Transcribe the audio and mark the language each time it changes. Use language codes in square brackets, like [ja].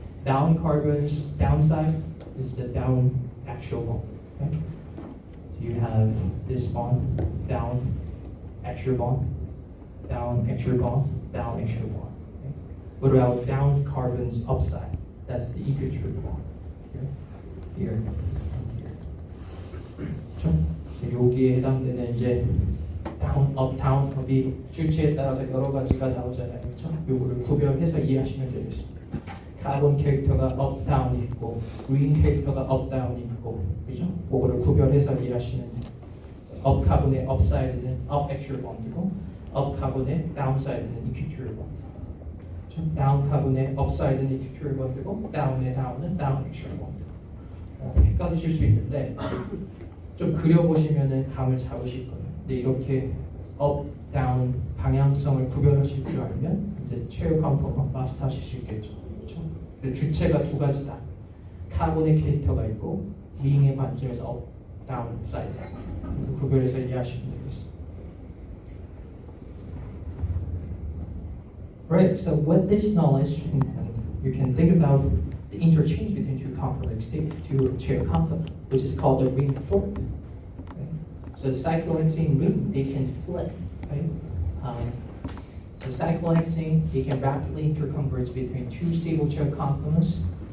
[en] Down carbon's downside is the down actual bond. Okay? So you have this bond, down actual bond, down actual bond, down actual bond. Okay? What about down carbon's upside? That's the equatorial bond. Here, and here. [ko] 그렇죠? 그래서 여기에 해당되는 이제 다운, 업, 다운, 업이 주체에 따라서 여러 가지가 나오잖아요. 그렇죠? 요거를 구별해서 이해하시면 되겠습니다. 카본 캐릭터가 업, 다운이 있고 green 캐릭터가 업, 다운이 있고 그죠? 그거를 구별해서 이해하시면 돼요. 업 카본의 업사이드는 업 액츄얼 본드고 업 카본의 다운사이드는 이퀴토리얼 본드. 그렇죠? 다운 카본의 업사이드는 이퀴토리얼 본드고 다운의 다운은 다운 액츄얼 본드. 헷갈리실 수 있는데 좀 그려보시면은 감을 잡으실 거예요. 근데 이렇게 업, 다운 방향성을 구별하실 줄 알면 이제 체어 컨포먼트 마스터하실 수 있겠죠. 그렇죠? 주체가 두 가지다. 카본의 캐릭터가 있고 링의 관점에서 업, 다운 사이드 구별해서 이해하시면 되겠습니다. [en] Right. So with this knowledge, you can think about the interchange between two conformal states, two chair conformal, which is called the ring flip. Right? So cyclohexane ring, they can flip. Right? So cyclohexane, they can rapidly interconverge between two stable chair conformals